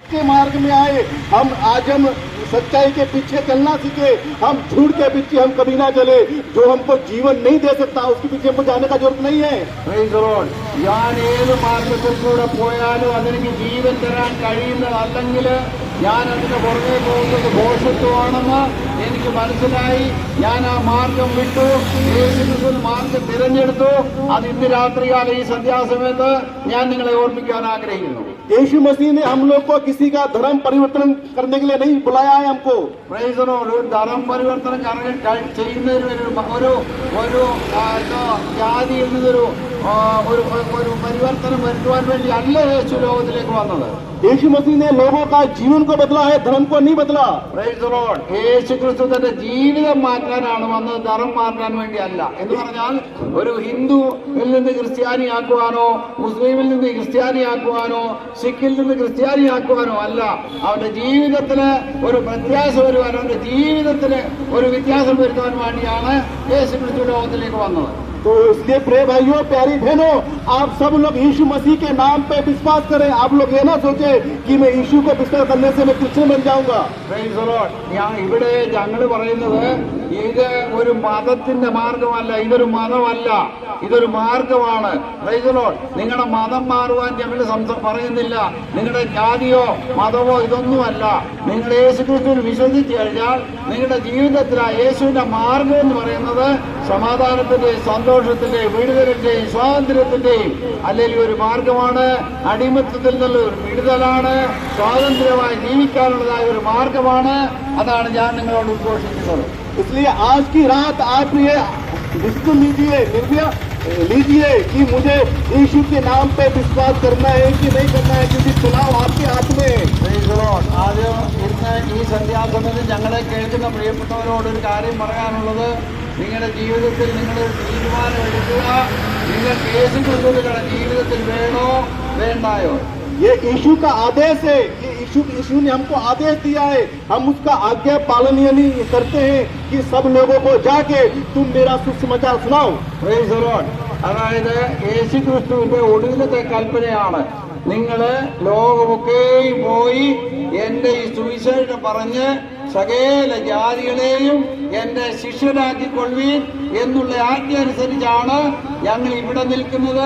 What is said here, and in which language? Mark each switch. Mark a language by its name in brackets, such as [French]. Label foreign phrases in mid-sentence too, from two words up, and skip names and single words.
[Hindi] के मार्ग में आए। हम सच्चाई के पीछे चलना सीखे, हम झूठ के पीछे हम कभी ना चले। जो हमको जीवन नहीं दे सकता उसके पीछे हमको जाने का जरूरत नहीं है। [English] Praise the Lord. [Malayalam] ഞാൻ ഏത് മാർഗത്തിൽ കൂടെ പോയാലും അതെനിക്ക് ജീവൻ തരാൻ കഴിയുന്നതല്ലെങ്കിൽ ഞാൻ അതിന് പുറകെ പോകുന്നത് ദോഷത്വമാണെന്ന് എനിക്ക് മനസ്സിലായി. ഞാൻ ആ മാർഗം വിട്ടു, യേശുക്രിസ്തു മാർഗം തിരഞ്ഞെടുത്തു. അത് ഇന്ന് രാത്രികാലം ഈ സന്ധ്യാസമയത്ത് ഞാൻ നിങ്ങളെ ഓർമ്മിക്കാൻ ആഗ്രഹിക്കുന്നു. [Hindi] यीशु मसीह ने हम लोग को किसी का धर्म परिवर्तन करने के लिए नहीं बुलाया है हमको। [English] Praise the Lord. [Malayalam] ഒരു ധർമ്മ പരിവർത്തനം ചെയ്യുന്നതിന് ഒരു ജാതിയിൽ നിന്നൊരു പരിവർത്തനം വരുത്തുവാൻ വേണ്ടി അല്ല യേശു ലോകത്തിലേക്ക് വന്നത്. [Hindi] यीशु मसीह ने लोगों का जीवन को बदला है, धर्म को नहीं बदला। [English] Praise the Lord. [Malayalam] യേശു ക്രിസ്തു തന്റെ ജീവിതം മാറ്റാനാണ് വന്നത്, ധർമ്മം മാറ്റാൻ വേണ്ടിയല്ല. എന്ന് പറഞ്ഞാൽ ഒരു ഹിന്ദുവിൽ നിന്ന് ക്രിസ്ത്യാനിയാക്കുവാനോ മുസ്ലിമിൽ നിന്ന് ക്രിസ്ത്യാനിയാക്കുവാനോ സിഖിൽ നിന്ന് ക്രിസ്ത്യാനിയാക്കുവാനോ അല്ല. അവന്റെ ജീവിതത്തിന് ഒരു പ്രത്യാശ വരുവാൻ, അവന്റെ ജീവിതത്തിന് ഒരു വ്യത്യാസം വരുത്താൻ വേണ്ടിയാണ് യേശു ക്രിസ്തു ലോകത്തിലേക്ക് വന്നത്. [Hindi] तो इसलिए प्रिय भाइयों, प्यारी बहनों, आप सब लोग यीशु मसीह के नाम पे विश्वास करें। आप लोग ये ना सोचे कि मैं यीशु को विश्वास करने से मैं क्रिश्चियन बन जाऊंगा। [Malayalam] ഇവിടെ ഞങ്ങൾ പറയുന്നത് ഇത് ഒരു മതത്തിന്റെ മാർഗമല്ല, ഇതൊരു മതമല്ല, ഇതൊരു മാർഗമാണ്. [English] Praise the Lord. [Malayalam] നിങ്ങളുടെ മതം മാറുവാൻ ഞങ്ങൾ പറയുന്നില്ല, നിങ്ങളുടെ ജാതിയോ മതമോ ഇതൊന്നുമല്ല. നിങ്ങൾ യേശുക്രിസ്തുവിൽ വിശ്വസിച്ച് കഴിഞ്ഞാൽ നിങ്ങളുടെ ജീവിതത്തിൽ ആ യേശുവിന്റെ മാർഗം എന്ന് പറയുന്നത് സമാധാനത്തിന്റെയും സന്തോഷത്തിന്റെയും വിടുതലിന്റെയും സ്വാതന്ത്ര്യത്തിന്റെയും അല്ലെങ്കിൽ ഒരു മാർഗമാണ്. അടിമത്തത്തിൽ നിന്നുള്ള ഒരു വിടുതലാണ്, സ്വാതന്ത്ര്യമായി ജീവിക്കാനുള്ളതായ ഒരു മാർഗമാണ്. അതാണ് ഞാൻ നിങ്ങളോട് ഉദ്ഘോഷിക്കുന്നത്. [Hindi] इसलिए आज की रात आप ये डिसीजन लीजिए कि मुझे यीशु के नाम पे विश्वास करना है कि नहीं करना है, क्योंकि चुनाव आपके हाथ में है। [Malayalam] ആദ്യം ഇന്ന് ഈ സന്ധ്യാസമയത്ത് ഞങ്ങളെ കേൾക്കുന്ന പ്രിയപ്പെട്ടവരോട് ഒരു കാര്യം പറയാനുള്ളത്, നിങ്ങളുടെ ജീവിതത്തിൽ നിങ്ങളൊരു തീരുമാനം എടുക്കുക. നിങ്ങൾക്ക് യേശുക്രിസ്തുവിന്റെ ജീവിതത്തിൽ വേണോ വേണ്ടായോ? [Hindi] ये यीशु का आदेश है, ये यीशु ने हमको आदेश दिया है, हम उसका आज्ञा पालन यानी करते हैं कि सब लोगों को जाके तुम मेरा सुसमाचार सुनाओ। [English] Praise the Lord. [Malayalam] അതായത് യേശുക്രിസ്തുവിന്റെ ഒടുവിലത്തെ കൽപ്പനയാണ്, നിങ്ങള് ലോകമൊക്കെയും പോയി എന്റെ ഈ സുവിശേഷം പറഞ്ഞ് സകല ജാതികളെയും എന്റെ ശിഷ്യനാക്കിക്കൊള്ളുവീൻ എന്നുള്ള ആജ്ഞ അനുസരിച്ചാണ് ഞങ്ങൾ ഇവിടെ നിൽക്കുന്നത്.